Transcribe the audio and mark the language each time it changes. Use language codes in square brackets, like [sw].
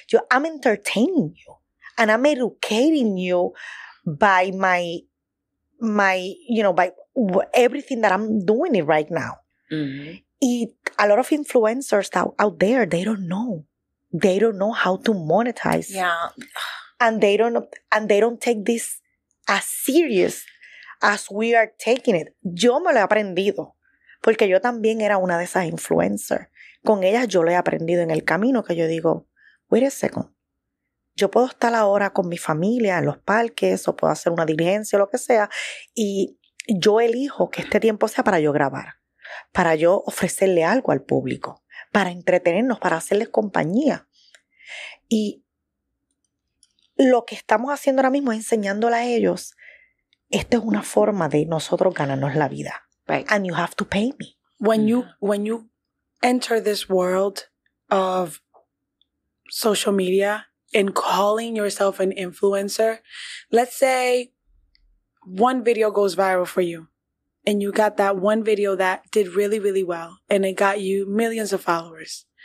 [en] I'm entertaining you. And I'm educating you by my by everything that I'm doing it right now. Mm-hmm. A lot of influencers out there, they don't know. They don't know how to monetize. Yeah. And they don't take this as serious as we are taking it. [es] Yo me lo he aprendido. Porque yo también era una de esas influencers. Con ellas yo lo he aprendido en el camino que yo digo, [en] wait a second. [es] Yo puedo estar ahora con mi familia en los parques o puedo hacer una diligencia o lo que sea y yo elijo que este tiempo sea para yo grabar, para yo ofrecerle algo al público, para entretenernos, para hacerles compañía. Y lo que estamos haciendo ahora mismo es enseñándole a ellos, esta es una forma de nosotros ganarnos la vida. [en] Right. And you have to pay me. When you enter this world of social media and calling yourself an influencer, let's say one video goes viral for you and you got that one video that did really, really well and it got you millions of followers.